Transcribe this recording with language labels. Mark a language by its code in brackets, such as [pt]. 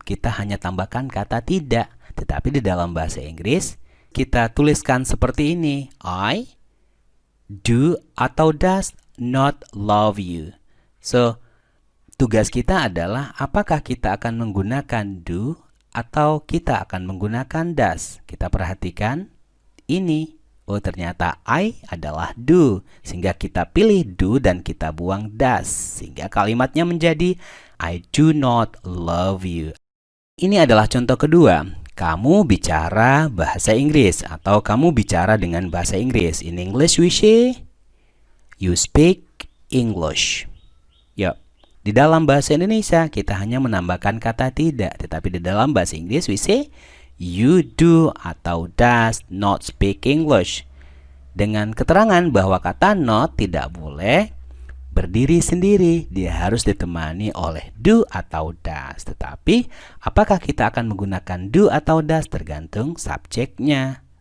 [id] Kita hanya tambahkan kata tidak. Tetapi di dalam bahasa Inggris, kita tuliskan seperti ini. [en] I do [id] atau [en] does not love you. [id] So, tugas kita adalah apakah kita akan menggunakan do atau kita akan menggunakan does. Kita perhatikan ini. Oh, ternyata I adalah do. Sehingga kita pilih do dan kita buang does. Sehingga kalimatnya menjadi [en] I do not love you. [id] Ini adalah contoh kedua. Kamu bicara bahasa Inggris atau kamu bicara dengan bahasa Inggris. [en] In English we say, you speak English. [id] Yuk. Di dalam bahasa Indonesia kita hanya menambahkan kata tidak. Tetapi di dalam bahasa Inggris [en] we say, you do [id] atau [en] does not speak English. [id] Dengan keterangan bahwa kata not tidak boleh berdiri sendiri. Dia harus ditemani oleh do atau does. Tetapi apakah kita akan menggunakan do atau does tergantung subjeknya.